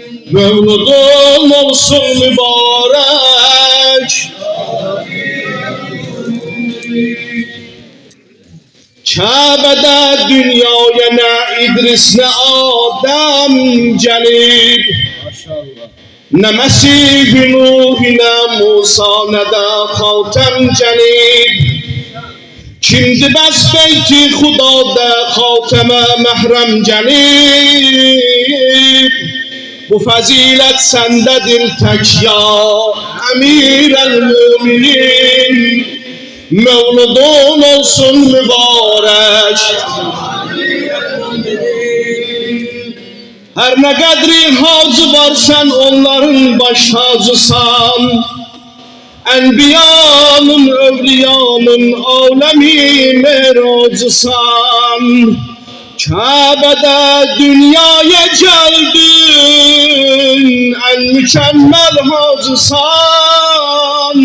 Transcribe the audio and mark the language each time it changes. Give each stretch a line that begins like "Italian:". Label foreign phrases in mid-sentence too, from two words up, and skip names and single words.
Turkish: Mevludun olsun mübarek Kabe'de dünyaya ne İdris ne Adem gelip ne Mesih-i Nuh ne Musa ne de Hatem gelip.
Azerbaijani: Kimdi bəs beyti Xudada xatemə məhrəm gəlib. Bu fəzilət səndədir tək ya Əmir el-Müminin.
Turkish: Mevludun olsun mübarək
Azerbaijani: Hər nə qədri hacı var sən onların baş hacısan. Enbiyanın, evliyanın alemi meracısan.
Turkish: Kabe'de dünyaya geldin, en mükemmel hacısan.